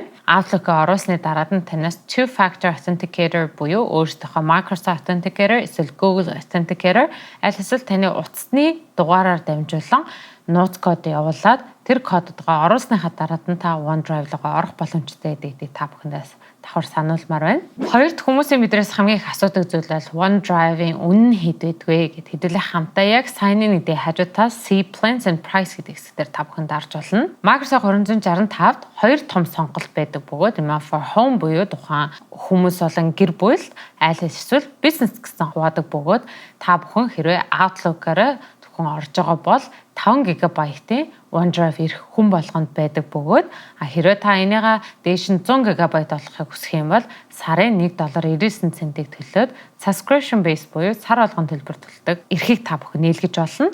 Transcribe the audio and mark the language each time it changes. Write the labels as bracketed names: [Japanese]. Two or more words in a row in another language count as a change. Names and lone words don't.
[Mongolian] Outlook-ыг оруулсны дараад нь танаас [English] two-factor authenticator [Mongolian] буюу өөрсдийнхөө Microsoft Authenticator эсвэл Google Authenticator аль эсвэл таны утасны дугаараар дамжуулан нууц код явуулаад тэр коддоо оруулсныхаа дараад нь та OneDrive руу орох боломжтой гэдгийг та бүхэндээс давхар сануулмаар байна. Хоёр дахь хүмүүсийн бидрээс хамгийн их асуудаг зүйл бол OneDrive-ийн үнэн хэд байдгүй гэд хэдүүлээ хамтаа яг [English] sign in [Mongolian] гэдэг хажуутаас [English] see plans and price [Mongolian] гэдэг хэсгээр та бүхэнд дарж болно. Microsoft 365-д хоёр том сонголт байдаг бөгөөд [English] for home [Mongolian] буюу тухайн хүмүүс болон гэр бүл аль эсвэл бизнес гэсэн хуваадаг бөгөөд та бүхэн хэрвээ Outlook-аараа орж байгаа бол 5 5 GB-ийн OneDrive ирэх хүн болгонд байдаг бөгөөд хэрвээ та энийгээ дээш нь 100 GB болгохыг хүсэх юм бол сарын $1.99 төлөөд [English] subscription base [Mongolian] буюу сар болгон төлбөр төлдөг эрхийг та бүхэн нийлгэж болно.